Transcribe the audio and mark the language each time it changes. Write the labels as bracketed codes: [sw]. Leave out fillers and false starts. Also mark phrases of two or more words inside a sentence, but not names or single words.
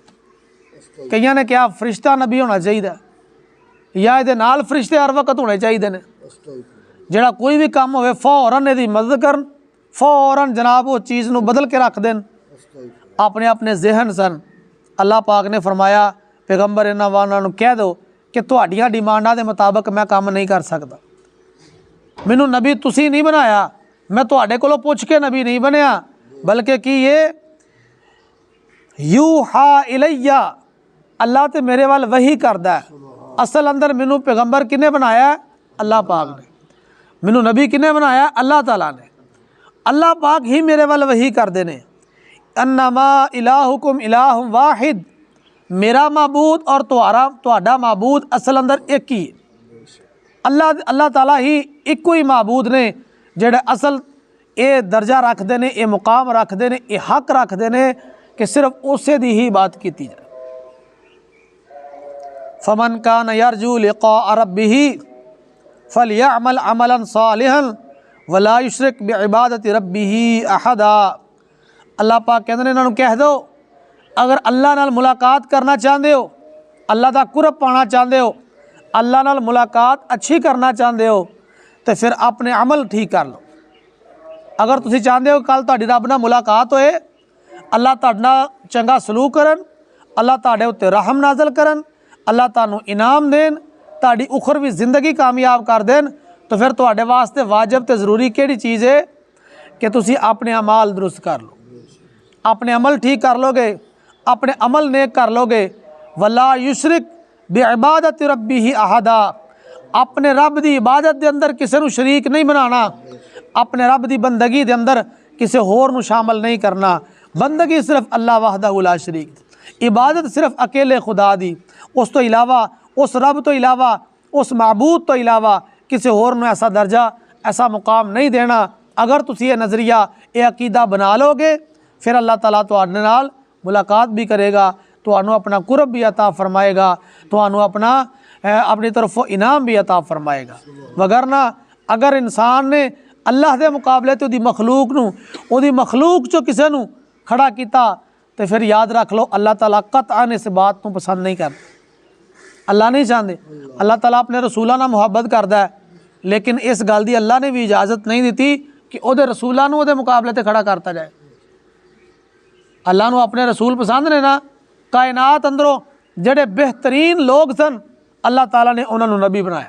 [pa] کئیاں نے کیا فرشتہ نبی ہونا چاہیے یا یہ نال فرشتے ہر وقت ہونے چاہیے نے، جڑا کوئی بھی کام ہوئے فوراً یہ مدد کرن، فوراً جناب وہ چیز نو بدل کے رکھ دین اپنے اپنے ذہن سن۔ اللہ پاک نے فرمایا پیغمبر انہاں وانا نو کہہ دو کہ تہاڈیاں ڈیمانڈاں دے مطابق میں کام نہیں کر سکتا، مینوں نبی تسی نہیں بنایا، میں تہاڈے کولوں پوچھ کے نبی نہیں بنیا، بلکہ کہ یہ [ar] یوحا الیہ، [pa] اللہ تے میرے وال وحی کردا ہے۔ اصل اندر مینوں پیغمبر کنے بنایا ہے؟ اللہ پاک نے۔ مینوں نبی کنے بنایا ہے؟ اللہ تعالیٰ نے۔ اللہ پاک ہی میرے وال وحی کردے نے، [ar] انما الہکم الہ واحد، [pa] میرا معبود اور تہاڈا معبود اصل اندر ایک ہی ہے۔ اللہ تعالیٰ ہی ایک ہی معبود نے جڑے اصل اے درجہ رکھ دے نے، اے مقام رکھ دے نے، اے حق رکھ دے نے کہ صرف اسے دی ہی بات کیتی جائے۔ [ar] فمن کان یرجو لقاء ربہ فلیعمل عملا صالحا ولا یشرک بعبادت ربہ احدا۔ [pa] اللہ پاک کہندے نے انہاں نوں کہہ دو اگر اللہ نال ملاقات کرنا چاہتے ہو، اللہ دا قرب پانا چاہتے ہو، اللہ نال ملاقات اچھی کرنا چاہتے ہو تو پھر اپنے عمل ٹھیک کر لو۔ اگر تسی چاہتے ہو کل تہاڈی رب نال ملاقات ہوئے، اللہ تہاڈے نال چنگا سلوک کرن، اللہ تہاڈے اُتے رحم نازل کرن، اللہ تانوں انعام دین، تہاڈی اخروی زندگی کامیاب کر دین، تو پھر تہاڈے واسطے واجب تے ضروری کیڑی چیز ہے کہ تسی اپنے اعمال درست کر لو۔ اپنے عمل ٹھیک کر لو گے، اپنے عمل نیک کر لو گے [ar] ولا یشرک بعبادت ربہ احدا، [pa] اپنے رب دی عبادت دے اندر کسی نو شریک نہیں بنانا، اپنے رب دی بندگی دے اندر کسی ہور نو شامل نہیں کرنا۔ بندگی صرف اللہ [ar] وحدہ لا شریک، [pa] عبادت صرف اکیلے خدا دی، اس تو علاوہ، اس رب تو علاوہ، اس معبود تو علاوہ کسی ہور نو ایسا درجہ، ایسا مقام نہیں دینا۔ اگر تسی یہ نظریہ، یہ عقیدہ بنا لو گے، پھر اللہ تعالیٰ تواڈے نال ملاقات بھی کرے گا، تانوں اپنا قرب بھی عطا فرمائے گا، تانوں اپنی طرف انعام بھی عطا فرمائے گا۔ وگرنہ اگر انسان نے اللہ دے مقابلے تے دی مخلوق نو، او دی مخلوق چو کسے نو کھڑا کیتا، [ur] تو پھر یاد رکھ لو اللہ تعالیٰ قطعاً اس بات کو پسند نہیں کرتا۔ [pa] اللہ نہیں چاہتے، اللہ تعالیٰ اپنے رسولہ نہ محبت کردا ہے، لیکن اس گل دی اللہ نے بھی اجازت نہیں دیتی کہ او دے رسولہ نو او دے مقابلے تے کھڑا کرتا جائے۔ اللہ نو اپنے رسول پسند نے نا، کائنات اندروں جڑے بہترین لوگ سن اللہ تعالیٰ نے انہوں نے نبی بنایا۔